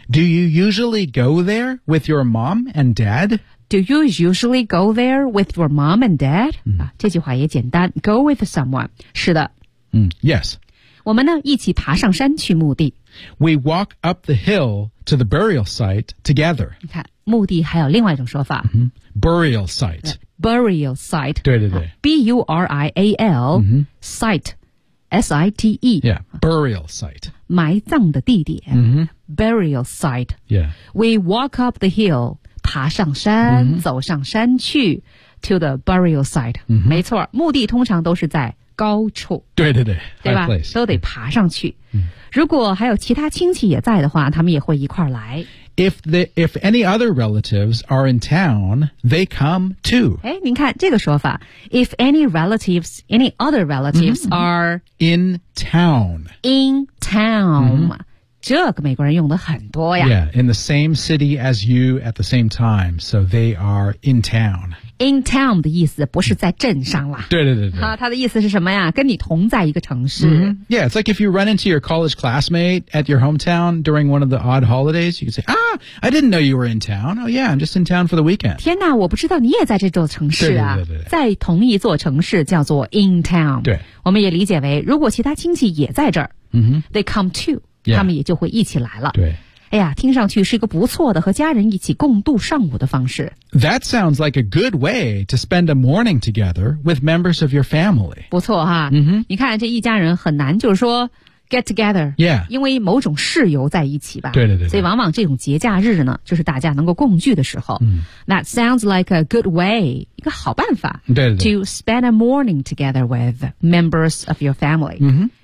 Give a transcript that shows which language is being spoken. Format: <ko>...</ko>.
<en>Do you usually go there with your mom and dad? Do you usually go there with your mom and dad?、</en> <zh>这句话也简单，</zh> <en>go with someone，</en> <zh>是的、</zh> <en>Yes，</en> <zh>我们呢一起爬上山去墓地。</zh> <en>We walk up the hill to the burial site together。</en> <zh>你看墓地还有另外一种说法、</zh> <en>Burial site。 Burial site，</en> <zh>对对对、</zh> <en>B-U-R-I-A-L、site，S-I-T-E、 burial site，</en> <zh>埋葬的地点、burial site、</zh> <en>We walk up the hill，</en> <zh>爬上山、走上山去</zh> <en>to the burial site、</en> <zh>没错，墓地通常都是在高处，对对对，对吧，都得爬上去、如果还有其他亲戚也在的话，他们也会一块来。</zh> <en>If any other relatives are in town, they come too.</en> <zh>哎，您看这个说法</zh> <en>，If any other relatives are in town,</en> <zh>in town，、这个美国人用的很多呀。</zh> <en>Yeah, in the same city as you at the same time, so they are in town.</en> <zh>In town 的意思不是在镇上了。对对对对。他的意思是什么呀？跟你同在一个城市。</zh> <en>Yeah, it's like if you run into your college classmate at your hometown during one of the odd holidays, you can say, Ah, I didn't know you were in town. Oh yeah, I'm just in town for the weekend.</en> <zh>天哪，我不知道你也在这座城市啊。对对对对。在同一座城市叫做 in town。对。我们也理解为如果其他亲戚也在这儿、</zh> <en>they come too。 Yeah.</en> <zh>他们也就会一起来了。对，哎呀，听上去是一个不错的和家人一起共度上午的方式。</zh> <en>That sounds like a good way to spend a morning together with members of your family.</en> <zh>不错哈，你看这一家人很难就是说</zh> <en>get together， yeah，</en> <zh>因为某种事由在一起吧。对对 对， 对。所以往往这种节假日呢，就是大家能够共聚的时候。</zh> <en>That sounds like a good way，</en> <zh>一个好办法。对对对。</zh> <en>To spend a morning together with members of your family。</en>